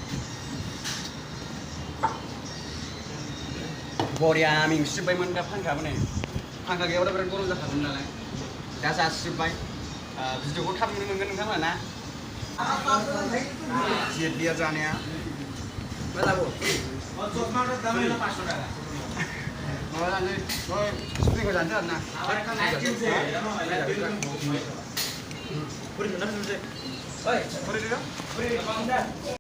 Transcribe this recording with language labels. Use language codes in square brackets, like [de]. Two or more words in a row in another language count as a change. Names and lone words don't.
[brx] बरिया मेंसिजोब्बायमोन दा फांखायाबो नै फांखा गैयाब्ला बिराद गरम जाखागौमोन नालाय दा जासिजोब्बाय भिडिअखौ थाब नुनो मोनगोन नोंथांमोना ना जिल्लिया जानाया मा जाबाव [bn] চশমাটার দাম হলো 500 টাকা স্প্রিংও জানতে না Puri,